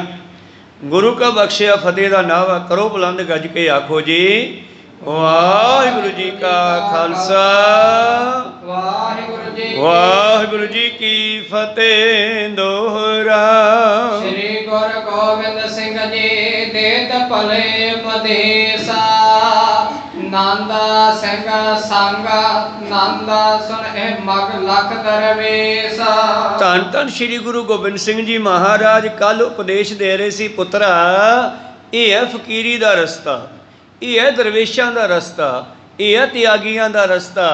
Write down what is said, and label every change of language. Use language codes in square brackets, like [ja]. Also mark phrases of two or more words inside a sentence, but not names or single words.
[pa] ਗੁਰੂ ਕਾ ਬਖਸ਼ਿਆ ਫਤਿਹ ਦਾ ਨਾਵਾ ਕਰੋ ਬੁਲੰਦ ਗੱਜ ਕੇ ਆਖੋ ਜੀ ਵਾਹਿਗੁਰੂ ਜੀ ਕਾ ਖਾਲਸਾ ਵਾਹਿਗੁਰੂ ਜੀ ਕੀ ਫਤਿਹ। ਦੋਹਰਾ [hi] श्री गुरु गोबिंद सिंह जी देत भले उपदेशा नंद सिंह संग नंद सुन इह मग लख दरवेश। [pa] ਧੰਨ ਧੰਨ ਸ੍ਰੀ ਗੁਰੂ ਗੋਬਿੰਦ ਸਿੰਘ ਜੀ ਮਹਾਰਾਜ ਕੱਲ ਉਪਦੇਸ਼ ਦੇ ਰਹੇ ਸੀ, ਪੁੱਤਰਾ ਇਹ ਹੈ ਫਕੀਰੀ ਦਾ ਰਸਤਾ, ਇਹ ਹੈ ਦਰਵੇਸ਼ਾਂ ਦਾ ਰਸਤਾ, ਇਹ ਹੈ ਤਿਆਗੀਆਂ ਦਾ ਰਸਤਾ।